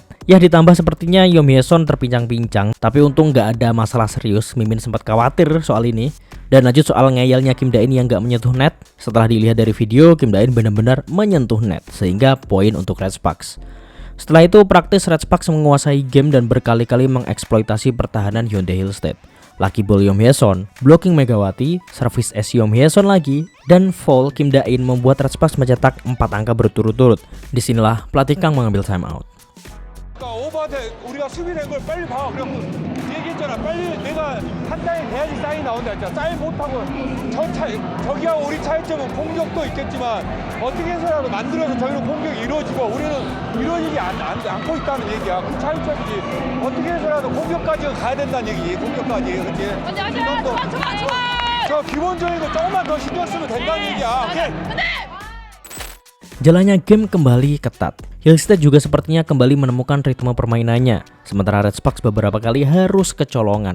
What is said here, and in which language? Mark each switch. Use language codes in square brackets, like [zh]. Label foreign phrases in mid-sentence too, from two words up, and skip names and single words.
[id] Ya ditambah sepertinya Yeom Hye-son terpincang-pincang. Tapi untung nggak ada masalah serius. Mimin sempat khawatir soal ini. Dan lanjut soal ngeyelnya Kim Da-in yang nggak menyentuh net. Setelah dilihat dari video, Kim Da-in benar-benar menyentuh net. Sehingga poin untuk Red Sparks. Setelah itu praktis Red Sparks menguasai game dan berkali-kali mengeksploitasi pertahanan Hyundai Hill State. [en] Lucky ball [id] Yeom Hye-son, blocking Megawati, service es Yeom Hye-son lagi, dan foul Kim Da-in membuat Red Sparks mencetak 4 angka berturut-turut. Disinilah pelatih Kang mengambil timeout. [ko] 오버한테 우리가 수비된 걸 빨리 봐. 그래갖고 얘기했잖아. 빨리 내가 한 단에 돼야지 사인이 나온다 했잖아. 사인 못하고 저기하고 우리 차이점은 공격도 있겠지만 어떻게 해서라도 만들어서 저희는 공격이 이루어지고 우리는 이루어지지 않고 있다는 얘기야. 그 차이점이지. 어떻게 해서라도 공격까지 가야 된다는 얘기지. 공격까지. 그치? 저 기본적인 거 조금만 더 신경 쓰면 된다는 얘기야. 오케이? [id] Jalannya game kembali ketat. Hill State juga sepertinya kembali menemukan ritme permainannya, sementara Red Sparks beberapa kali harus kecolongan.